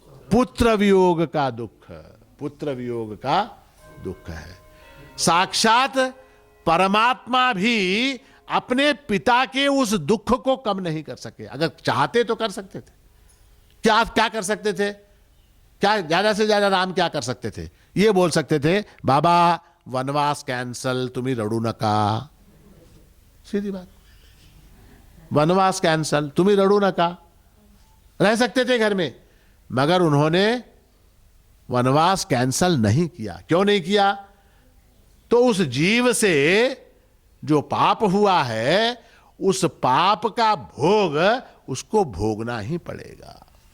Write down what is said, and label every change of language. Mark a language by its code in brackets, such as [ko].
[hi] पुत्र वियोग का दुख. पुत्र वियोग का दुख है. साक्षात परमात्मा भी अपने पिता के उस दुख को कम नहीं कर सके. अगर चाहते तो कर सकते थे. क्या क्या कर सकते थे? क्या ज्यादा से ज्यादा राम क्या कर सकते थे? ये बोल सकते थे, बाबा वनवास कैंसल, [mr] तुम्ही रडू नका. [hi] सीधी बात, वनवास कैंसल, [mr] तुम्ही रडू नका. [hi] रह सकते थे घर में. मगर उन्होंने वनवास कैंसल नहीं किया. क्यों नहीं किया? तो उस जीव से जो पाप हुआ है उस पाप का भोग उसको भोगना ही पड़ेगा.